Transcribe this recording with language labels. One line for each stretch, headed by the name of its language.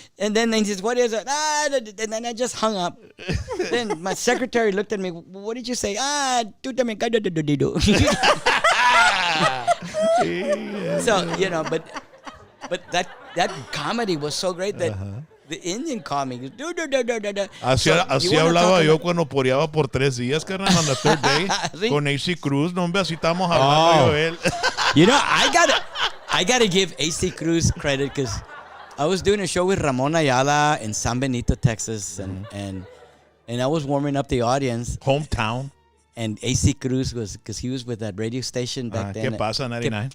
English: And then he says, what is it? And then I just hung up. Then my secretary looked at me. What did you say? So, you know, but that comedy was so great that the Indian called me.
Spanish: Así hablaba yo cuando poreaba por 3 días, carnal, on the third day. Sí. Con AC Cruz. No, hombre, así estamos hablando yo él.
English: You know, I gotta give AC Cruz credit because I was doing a show with Ramon Ayala in San Benito, Texas, and I was warming up the audience. Hometown. And AC Cruz was, because he was with that radio station back then.
Spanish: ¿Qué pasa, 99?